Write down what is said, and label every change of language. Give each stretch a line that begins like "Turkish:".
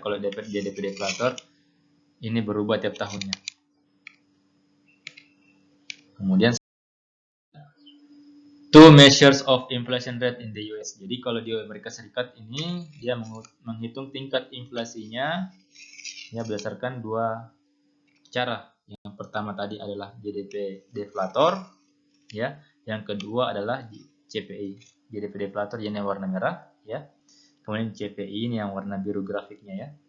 Indonesian: Kalau GDP deflator ini berubah tiap tahunnya. Kemudian
English: two measures of inflation rate in the US.
Indonesian: Jadi kalau di Amerika Serikat ini dia menghitung tingkat inflasinya ya berdasarkan dua cara. Yang pertama tadi adalah GDP deflator ya. Yang kedua adalah CPI. GDP deflator ini yang warna merah ya. Kemudian CPI ini yang warna biru grafiknya ya.